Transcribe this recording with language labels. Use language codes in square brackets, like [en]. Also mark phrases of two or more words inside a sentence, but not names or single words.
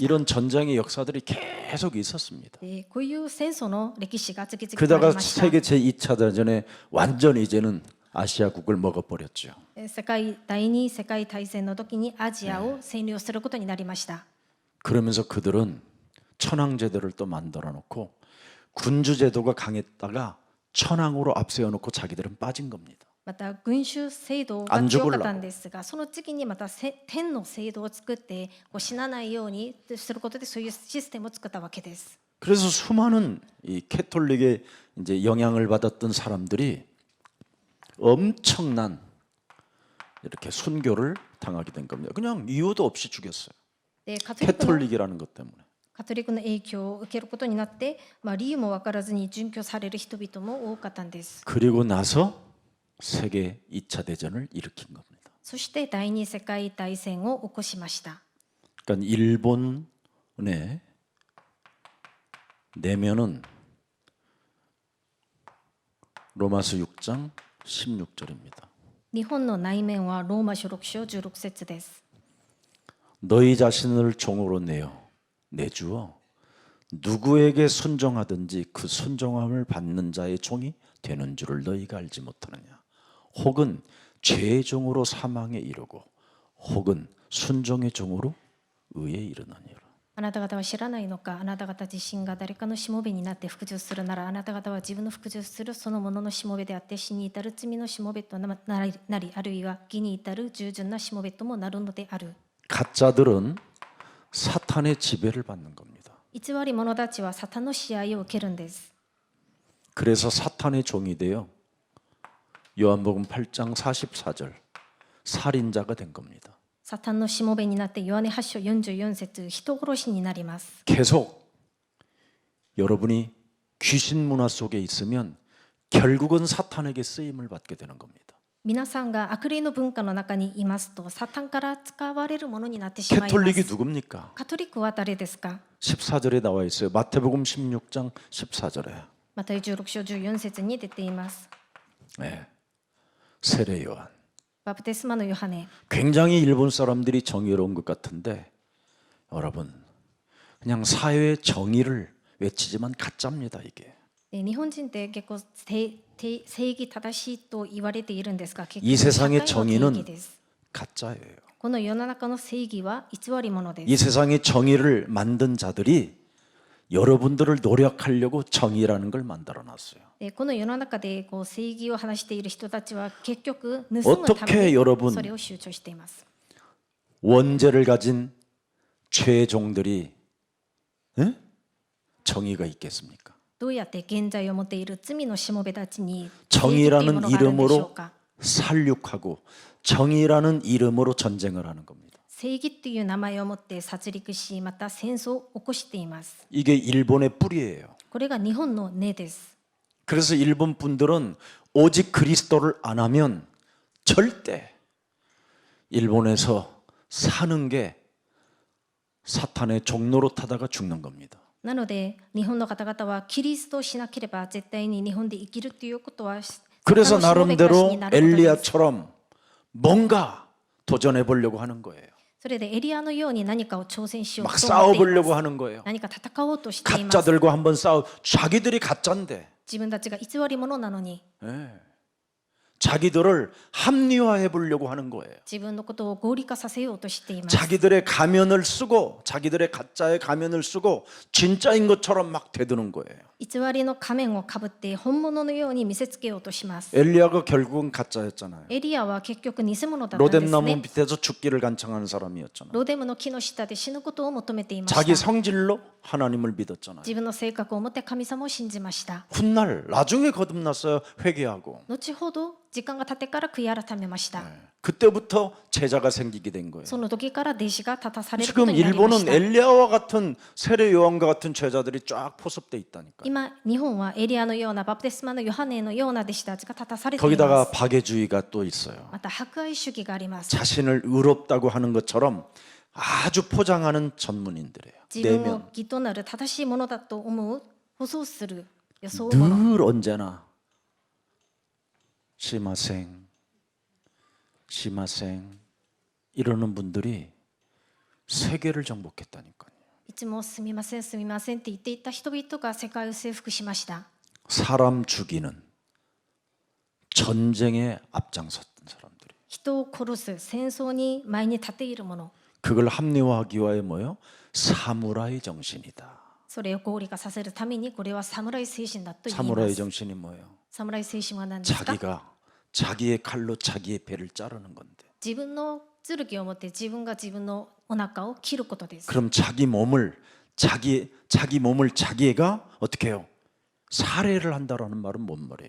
[ko] 이런 전쟁의 역사들이 계속 있었습니다. [ja] でこういう戦争の歴史が次々とあ [ko] 그러다가 [ja] りました。 [ko] 세계 제2차 대전에 완전히 이제는 아시아국을 먹어버렸죠. [ja] 第二世界大戦の時にアジアを占領することになりました。 [ko] 그러면서 그들은 천황제도를 또 만들어 놓고 군주제도가 강했다가 천황으로 앞세워 놓고 자기들은 빠진 겁니다. [ja] また群衆制度が強かったんですが、その次にまた天の制度を作って死なないようにすることでそういうシステムを作ったわけです。 [ko] 그래서 수많은 이 캐톨릭의 이제 영향을 받았던 사람들이 엄청난 이렇게 순교를 당하게 된 겁니다. 그냥 이유도 없이 죽였어요. [ja] で [ko] 캐톨릭이라는 것 때문에. [ja] カトリックの影響を受けることになって、理由も分からずに殉教される人々も多かったんです。 [ko] 그리고 나서 세계 2차 대전을 일으킨 겁니다. [ja] そして第二世界大戦を起こしました。 [ko] 그러니까 일본의 내면은 로마서 6장 16절입니다. [ja] 日本の内面はローマ書6章16節です。 [ko] 너희 자신을 종으로 내주어 누구에게 순종하든지 그 순종함을 받는 자의 종이 되는 줄을 너희가 알지 못하느냐. 혹은 죄의 종으로 사망에 이르고 혹은 순종의 종으로 의에 이르느니라. [ja] あなた方は知らないのか。あなた方自身が誰かのしもべになって服従するなら、あなた方は自分の服従するそのもののしもべであって死に至る罪のしもべとなり、あるいは義に至る従順なしもべともなるのである。 [ko] 가짜들은 사탄의 지배를 받는 겁니다. [ja] 偽り者たちはサタンの支配を受けるんです。 [ko] 그래서 사탄의 종이 되어 요한복음 8장 44절 살인자가 된 겁니다. [ja] サタンのしもべになってヨハネ8章44節人殺しになります。 [ko] 계속 여러분이 귀신 문화 속에 있으면 결국은 사탄에게 쓰임을 받게 되는 겁니다. [ja] 皆さんが悪霊の文化の中にいますと、サタンから使われるものになってしまいま [ko] 캐톨릭이 [ja] す。 [ko] 누굽니까? [ja] カトリックは誰ですか？ [ko] 14절에 나와 있어요. 마태복음 16장 14절에. [ja] マタイ16章14節に出ています。 [ko] 네. 세례 요한. [ja] バプテスマのヨハネ。 [ko] 굉장히 일본 사람들이 정의로운 것 같은데 여러분 그냥 사회의 정의를 외치지만 가짜입니다 이게. [ja] で日本人って結構正義正しいと言われているんですが、結 [ko] 이 [ja] 局社会 [ko] 세상의 [ja] の定 [ko] 정의는 [ja] 義です。 [ko] 가짜예요. [ja] この世の中の正義は偽り者で [ko] 이 [ja] す。 [ko] 세상의 정의를 만든 자들이 여러분들을 노력하려고 정의라는 걸 만들어 놨어요. [ja] でこの世の中でこう正義を話している人たちは結局盗むた [ko] 어떻게 [ja] めに [ko] 여러분 [ja] それを集中しています。 [ko] 원죄를 가진 죄종들이 에? 정의가 있겠습니까? [ja] どうやって現在を持っている罪のしもべたちに正義というも [ko] 정의라는 [ja] のがあるんでしょう [ko] 이름으로 [ja] か。 [ko] 살육하고 정의라는 이름으로 전쟁을 하는 겁니다. [ja] 正義という名前を持って殺戮し、また戦争を起こしています。 [ko] 이게 일본의 뿌리예요. [ja] これが日本の根です。 [ko] 그래서 일본 분들은 오직 그리스도를 안 하면 절대 일본에서 사는 게 사탄의 종로로 타다가 죽는 겁니다. [ja] なので日本の方々はキリストをしなければ絶対に日本で生きるということは [ko] 그래서 [ja] サタンのしもべ暮らし [ko] 나름대로 [ja] になることです。 [ko] 엘리야처럼 뭔가 도전해 보려고 하는 거예요. [ja] それでエリアのように何かを挑戦しよう [ko] 막 [ja] と思っていま [ko] 싸워보려고 [ja] す。 [ko] 하는 거예요. [ja] 何か戦おうとしています。 [ko] 가짜들과 한번 자기들이 가짜인데 [ja] 自分たちが偽り者なのに [ko] 예. 자기들을 합리화해 보려고 하는 거예요. [ja] 自分のことを合理化させようとしています。 [ko] 자기들의 가면을 쓰고 자기들의 가짜의 가면을 쓰고 진짜인 것처럼 막 대드는 거예요. [ja] 偽りの仮面をかぶって本物のように見せつけようとします。 [ko] 엘리야가 결국은 가짜였잖아요. [ja] エリアは結局偽物だったんです [ko] 로뎀나무 [ja] ね。 [ko] 밑에서 죽기를 간청하는 사람이었잖아요. [ja] ロデムの木の下で死ぬことを求めていま [ko] 자기 [ja] した。 [ko] 성질로 하나님을 믿었잖아요. [ja] 自分の性格を持って神様を信じました。 [ko] 훗날 나중에 거듭났어요. 회개하고. [ja] 後ほど時間が経ってから悔い改めました。 [ko] 그때부터 제자가 생기게 된 거예요. [ja] その時から弟子が立たされること [ko] 지금 [ja] になりまし [ko] 일본은 [ja] た。 [ko] 엘리야와 같은 세례 요한과 같은 제자들이 쫙 포섭돼 있다니까. [ja] 今日本はエリアのようなバプテスマのヨハネのような弟子たちが立たされていま [ko] 거기다가 [ja] す。 [ko] 박애주의가 또 있어요. [ja] また博愛主義があります。 [ko] 자신을 의롭다고 하는 것처럼 아주 포장하는 전문인들이에요. [ja] 自分を [ko] 내면 [ja] 義となる正しいものだと思う舗装する装うもの。 [ko] 늘 언제나 시마생 이러는 분들이 세계를 정복했다니까요. [ja] いつもすみませんすみませんって言っていた人々が世界を征服しました。 [ko] 사람 죽이는 전쟁에 앞장섰던 사람들이 [ja] 人を殺す戦争に前に立っているもの、 [ko] 그걸 합리화하기 위해 뭐예요? 사무라이 정신이다. [ja] それを合理化させるためにこれは侍精神だと言いま [ko] 사무라이 [ja] す。 [ko] 정신이 뭐예요? [ja] 侍精神は何ですか？ [ko] 자기가 자기의 칼로 자기의 배를 자르는 건데. [ja] 自分の剣を持って自分が自分のお腹を切ることです。 [ko] 그럼 자기 몸을 자기가 어떻게 해요? 살해를 한다라는 말은 뭔 말이에요?